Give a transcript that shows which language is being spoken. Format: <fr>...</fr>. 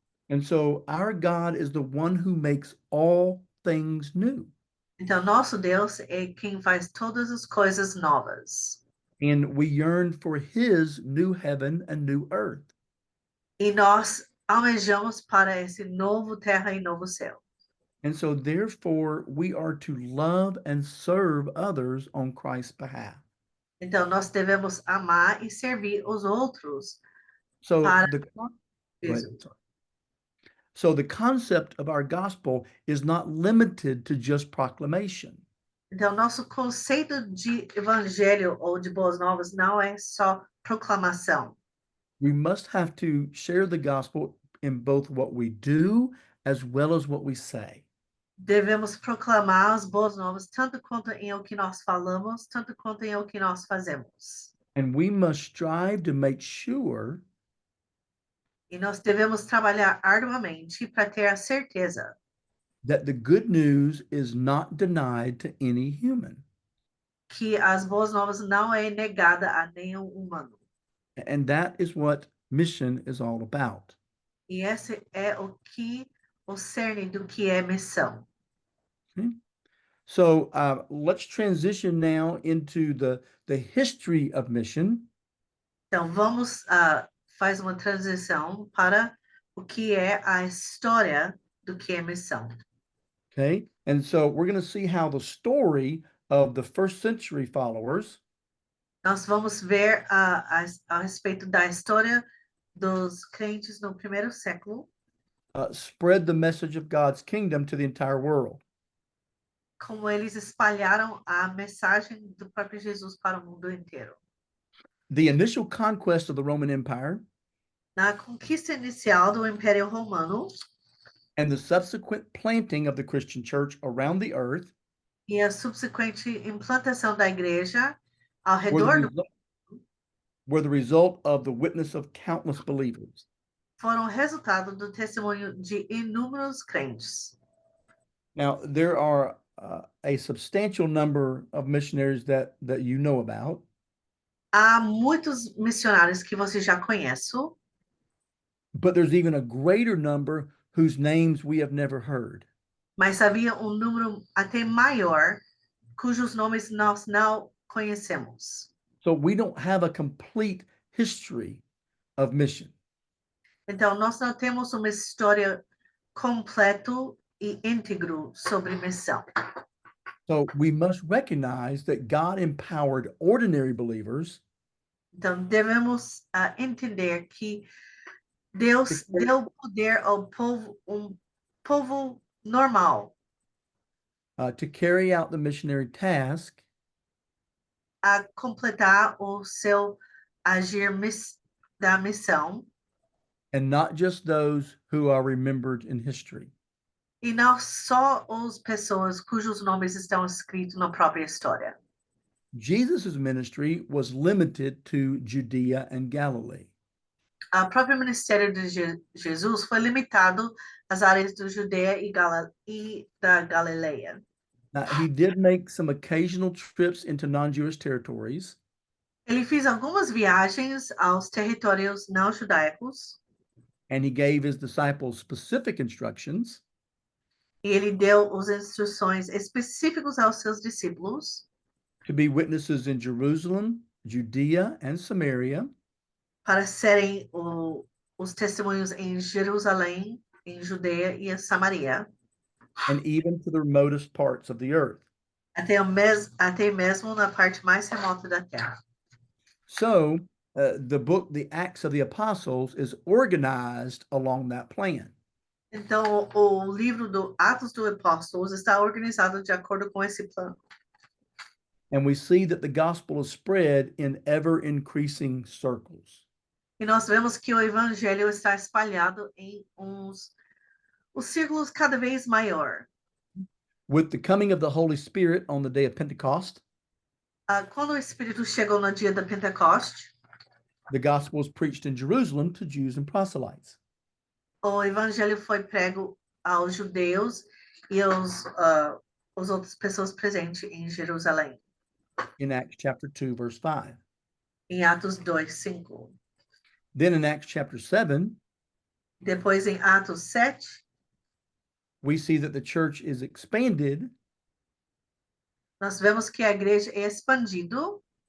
<en>And so our God is the one who makes all things new.</en> <pt>Então, nosso Deus é quem faz todas as coisas novas.</pt> <en>And we yearn for his new heaven and new earth.</en> <pt>E nós almejamos para esse novo terra e novo céu.</pt> <en>And so therefore we are to love and serve others on Christ's behalf.</en> <pt>Então, nós devemos amar e servir os outros.</pt> <en>So</en> <pt>Para</pt> <en>the Go ahead, Jesus. sorry. So the concept of our gospel is not limited to just proclamation.</en> <pt>Então, nosso conceito de evangelho ou de boas novas não é só proclamação.</pt> <en>We must have to share the gospel in both what we do as well as what we say.</en> <pt>Devemos proclamar as boas novas tanto quanto em o que nós falamos, tanto quanto em o que nós fazemos.</pt> <en>And we must strive to make sure</en> <pt>E nós devemos trabalhar arduamente para ter a certeza</pt> <en>that the good news is not denied to any human.</en> <pt>que as boas novas não é negada a nenhum humano.</pt> <en>And that is what mission is all about.</en> <pt>E esse é o cerne do que é missão.</pt> <en>So let's transition now into the history of mission.</en> <pt>Então, vamos faz uma transição para o que é a história do que é missão.</pt> <en>Okay. And so we're going to see how the story of the first century followers</en> <pt>Nós vamos ver a respeito da história dos crentes no primeiro século,</pt> <en>spread the message of God's kingdom to the entire world.</en> <pt>como eles espalharam a mensagem do próprio Jesus para o mundo inteiro.</pt> <en>The initial conquest of the Roman Empire</en> <pt>Na conquista inicial do Império Romano</pt> <en>and the subsequent planting of the Christian church around the earth</en> <pt>e a subsequente implantação da igreja ao</pt> <en>were the,</en> <pt>redor do</pt> <en>resu- were the result of the witness of countless believers.</en> <pt>foram resultado do testemunho de inúmeros crentes.</pt> <en>Now, there are a substantial number of missionaries that you know about,</en> <pt>Há muitos missionários que você já conhece,</pt> <en>but there's even a greater number whose names we have never heard.</en> <pt>mas havia um número até maior cujos nomes nós não conhecemos.</pt> <en>So we don't have a complete history of mission.</en> <pt>Então, nós não temos uma história completo e íntegro sobre missão.</pt> <en>So we must recognize that God empowered ordinary believers</en> <pt>Então, devemos entender que Deus deu poder ao povo, povo normal,</pt> <en>to carry out the missionary task</en> <pt>a completar o seu agir da missão,</pt> <en>and not just those who are remembered in history.</en> <pt>e não só as pessoas cujos nomes estão escritos na própria história.</pt> <en>Jesus' ministry was limited to Judea and Galilee.</en> <pt>O próprio ministério de Jesus foi limitado às áreas do Judeia e da Galileia.</pt> <en>Now, he did make some occasional trips into non-Jewish territories,</en> <pt>Ele fez algumas viagens aos territórios não judaicos</pt> <en>and he gave his disciples specific instructions</en> <pt>e ele deu as instruções específicas aos seus discípulos</pt> <en>to be witnesses in Jerusalem, Judea, and Samaria,</en> <pt>para serem os testemunhos em Jerusalém, em Judeia e em Samaria,</pt> <en>and even to the remotest parts of the earth.</en> <pt>até mesmo na parte mais remota da terra.</pt> <en>So, the book, The Acts of the Apostles, is organized along that plan.</en> <pt>Então, o livro do Atos dos Apóstolos está organizado de acordo com esse plano.</pt> <en>And we see that the gospel is spread in ever increasing circles.</en> <pt>E nós vemos que o evangelho está espalhado em os círculos cada vez maior.</pt> <en>With the coming of the Holy Spirit on the day of Pentecost,</en> <pt>Quando o Espírito chegou no dia da Pentecoste,</pt> <en>the gospel was preached in Jerusalem to Jews and proselytes.</en> <pt>o evangelho foi prego aos judeus e aos outras pessoas presentes em Jerusalém,</pt> <en>In Acts chapter 2, verse 5.</en> <pt>em Atos 2:5.</pt> <en>Then in Acts chapter 7,</en> <pt>Depois, em Atos 7,</pt> <en>we see that the church is expanded</en> <pt>nós vemos que a igreja é expandido</pt>